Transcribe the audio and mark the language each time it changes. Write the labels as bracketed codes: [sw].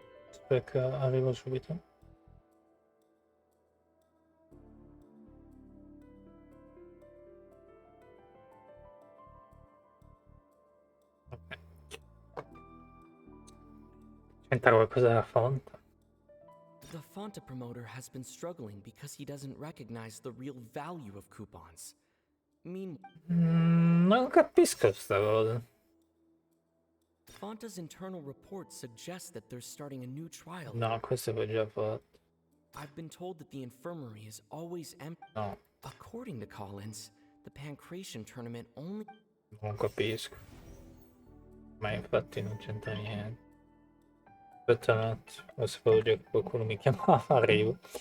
[it] Aspetta, arrivo subito. Ok. C'entra qualcosa della fonte? [en] The Fonta promoter has been struggling because he doesn't recognize the real value of coupons. [it] Non capisco sta cosa. [en] Fonta's internal report suggests that they're starting a new trial. [it] No, questo l'ho già fatto. [en] I've been told that the infirmary is always empty. [it] No. [en] According to Collins, the Pancration tournament only... [it] Non capisco. Ma infatti non c'entra niente. Aspetta un attimo, lo sapevo già che qualcuno mi chiamava, arrivo.